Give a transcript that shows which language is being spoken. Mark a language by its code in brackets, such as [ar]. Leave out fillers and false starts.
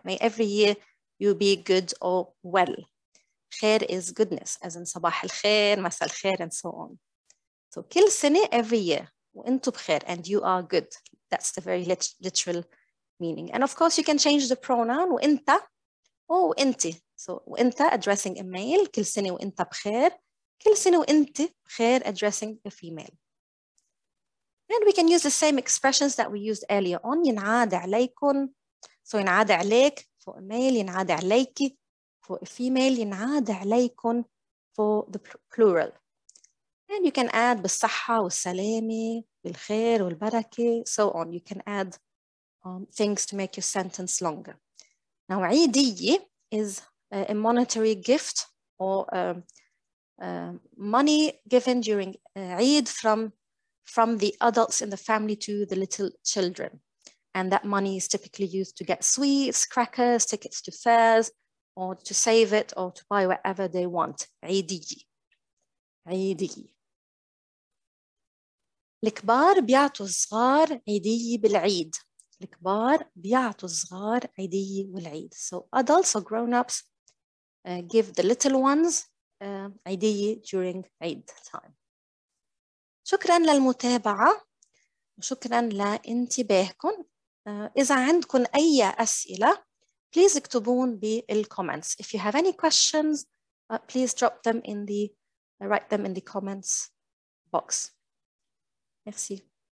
[en] May every year you be good or well. Khair is goodness, as in [ar] صباح الخير, مساء الخير, [en] and so on. So [ar] كل سنة, [en] every year. [ar] وأنتم بخير, [en] and you are good. That's the very literal meaning. And of course, you can change the pronoun وإنت or إنتي. So [ar] وإنت [en] addressing a male, [ar] كل سنة وإنت بخير. كل سنة وإنت بخير [en] addressing a female. And we can use the same expressions that we used earlier on. [ar] ينعاد عليكم. [en] So [ar] ينعاد عليك [en] for a male, [ar] ينعاد عليكي [en] for a female, [ar] ينعاد عليكم [en] for the plural. And you can add [ar] بالصحة والسلامة, بالخير والبركة, [en] so on. You can add things to make your sentence longer. Now, عيدية is a monetary gift or money given during Eid from the adults in the family to the little children. And that money is typically used to get sweets, crackers, tickets to fairs, or to save it or to buy whatever they want. [ar] عيدية. عيدية. الكبار بيعطوا الصغار عيدية بالعيد. الكبار بيعطوا الصغار عيدية بالعيد. [en] So adults or grown-ups give the little ones عيدية during Eid time. [ar] شكراً للمتابعة وشكراً لانتباهكم. إذا عندكم أي أسئلة please اكتبون بالcomments. [en] If you have any questions please drop them in the write them in the comments box. Merci.